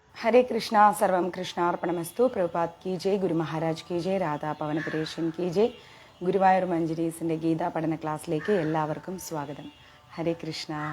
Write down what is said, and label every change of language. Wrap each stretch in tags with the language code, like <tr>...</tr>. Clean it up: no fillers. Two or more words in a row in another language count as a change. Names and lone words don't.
<sa>हरे कृष्णा सर्वं कृष्णार्पणमस्तु.</sa> <hi>प्रभुपाद की जय, ഗുരു മഹാരാജ് की जय, രാധാ പവനപുരേഷൻ की जय.</hi> <ml>ഗുരുവായൂർ മഞ്ജരീസിൻ്റെ ഗീതാ പഠന ക്ലാസ്സിലേക്ക് എല്ലാവർക്കും സ്വാഗതം. ഹരേ കൃഷ്ണ.</ml>